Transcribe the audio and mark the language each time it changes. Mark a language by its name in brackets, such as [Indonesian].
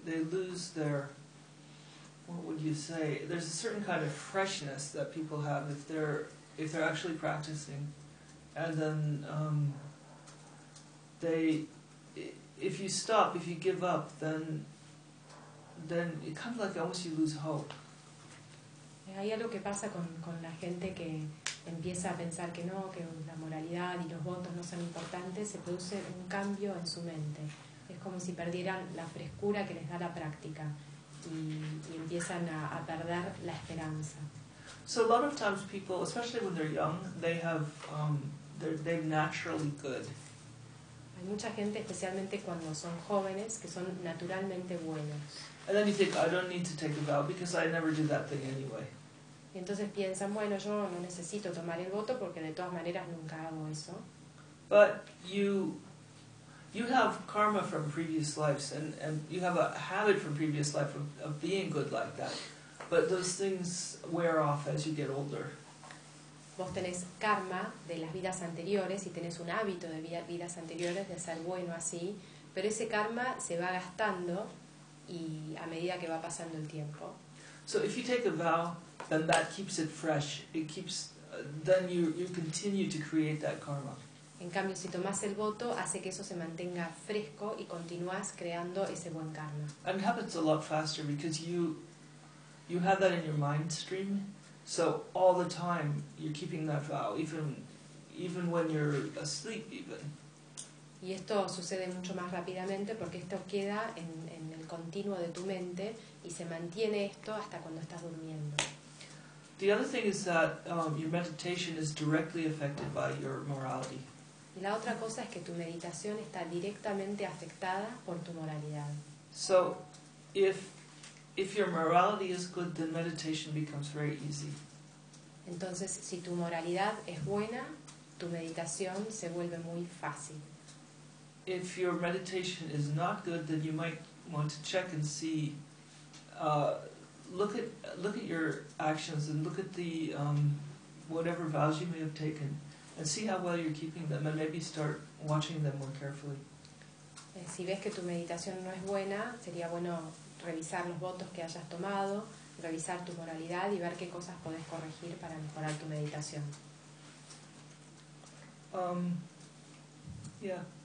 [English] lose their, what would you say, there's a certain kind of freshness that people have if they're actually practicing, and then if you give up, then it kind of like almost you lose hope. [Spanish] Hay algo que pasa con la gente que empieza a pensar que no, que la moralidad y los votos no son importantes, se produce un cambio en su mente. Es como si perdieran la frescura que les da la práctica y empiezan a perder la esperanza. [English] So a lot of times people, especially when they're young, they have they're naturally good. [Spanish] Hay mucha gente, especialmente cuando son jóvenes, que son naturalmente buenos. [English] And then you think, I don't need to take a vow because I never do that thing anyway. [Spanish] Y entonces piensan, bueno, yo no necesito tomar el voto porque de todas maneras nunca hago eso. [English] But you have karma from previous lives and you have a habit from previous life of being good like that. But those things wear off as you get older. [Spanish] Vos tenés karma de las vidas anteriores y tenés un hábito de vidas anteriores de ser bueno así, pero ese karma se va gastando y a medida que va pasando el tiempo. [English] So if you take a vow, then that keeps it fresh. It keeps then you continue to create that karma. [Spanish] En cambio, si tomas el voto, hace que eso se mantenga fresco y continúas creando ese buen karma. [English] And it happens a lot faster because you have that in your mind stream. So all the time you're keeping that vow, even when you're asleep even. [Spanish] Y esto sucede mucho más rápidamente porque esto queda en el continuo de tu mente y se mantiene esto hasta cuando estás durmiendo. [English] The other thing is that your meditation is directly affected by your morality. [Spanish] Y la otra cosa es que tu meditación está directamente afectada por tu moralidad. [English] So, if your morality is good, then meditation becomes very easy. [Spanish] Entonces, si tu moralidad es buena, tu meditación se vuelve muy fácil. [English] If your meditation is not good, then you might want to check and see, look at your actions and look at the whatever vows you may have taken, and see how well you're keeping them, and maybe start watching them more carefully. [Spanish] Si ves que tu meditación no es buena, sería bueno revisar los votos que hayas tomado, revisar tu moralidad y ver qué cosas puedes corregir para mejorar tu meditación. [English] Yeah.